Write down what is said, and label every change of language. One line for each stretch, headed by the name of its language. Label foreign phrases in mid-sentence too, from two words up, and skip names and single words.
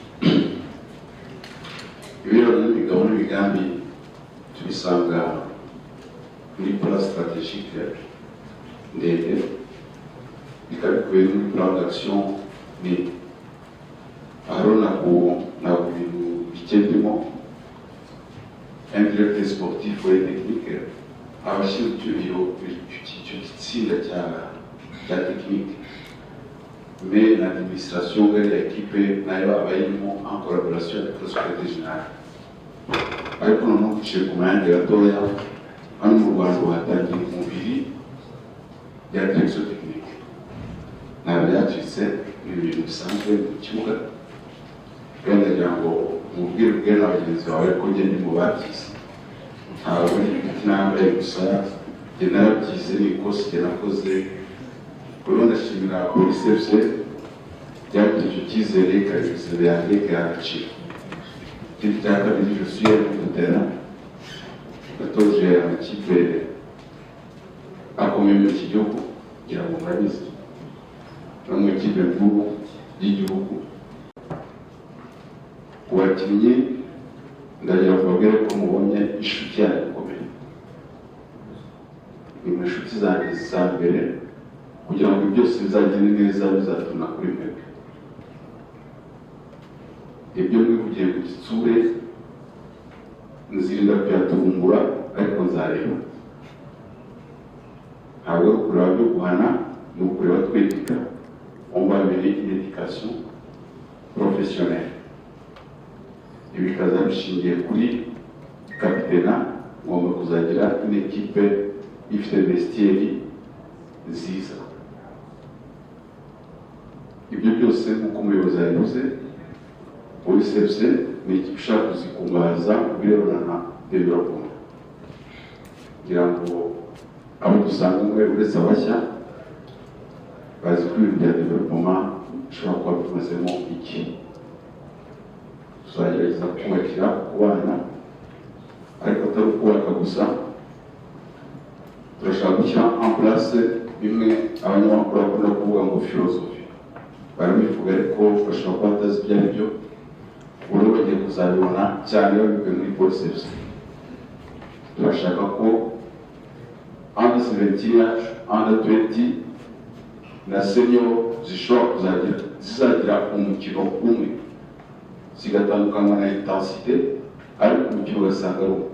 Kinyarwanda: Ibiro n'imigabo n'imigambi tubisanga muri
French: plan stratégique
Kinyarwanda: ndende, bikaba bikubiye muri
French: plan d'action
Kinyarwanda: nini. Aho ntabwo ibintu bikendemo
French: un directeur sportif ou technique
Kinyarwanda: abashinzwe icyo gitsinda cya technique,
French: mais l'administration de l'équipe
Kinyarwanda: nayo abayirimo
French: en collaboration avec le secrétaire général.
Kinyarwanda: Ariko noneho duciye ku mayandi gatoya, hano mu Rwanda hatangiye umubiri ya
French: direction technique,
Kinyarwanda: ntabwo yacitse ibintu bisanzwe mu kibuga, kandi ndagira ngo umubwire bwe na bagenzi bawe ko njye ndi mu babyize, ntabwo nambaye gusa njye narabyize, ni ikosi njye nakoze. Rero ndashimira polisi FC byagize icyo cyizere ikabizere yanjye igaciro. Ikindi cya kabiri,
French: je suis un terrain
Kinyarwanda: natoje amakipe akomeye mu iki gihugu kugira ngo murabizi, no mu ikipe nkuru y'igihugu. Ku bakinnyi ndagira ngo mbabwire ko mubonye inshuti yanjye ikomeye, ni mu inshuti zanjye za mbere, kugira ngo byose bizagende neza bizatuna kuri mwebwe. Ibyo mwivugiye ku gitsure nzirinda kuyatumbura, ariko nzareba. Ntabwo ari ukureba byo guhana, ni ukureba twegeka.
French: On va mener une éducation professionnelle.
Kinyarwanda: Ibi bikaza bishingiye kuri kapitena, ngomba kuzagira
French: une équipe
Kinyarwanda: ifite vestiaire nziza. Ibyo byose nk'uko umuyobozi yabivuze, polisi FC ni ikipe ishaka kuzikungahaza mu birebana na development, kugira ngo abo dusanga umwe uretse abashya bazi ko ibintu bya development bishobora kuba bimazemo iki. Tuzagerageza kubakira ku bana, ariko atari ukubaka gusa, turashaka gushyira
French: en place
Kinyarwanda: bimwe abanyamakuru bakunda kuvuga ngo philosophy, barabivuga ariko bashobora kuba batazi ibyo ari byo. Ubu bagiye kuzabibona cyane babikuye muri polisi FC. Turashaka ko under 17, under 20 na senior zishobora zizagira umukino umwe, zigatandukanywa na intensité, ariko umukino ugasanga ari umwe.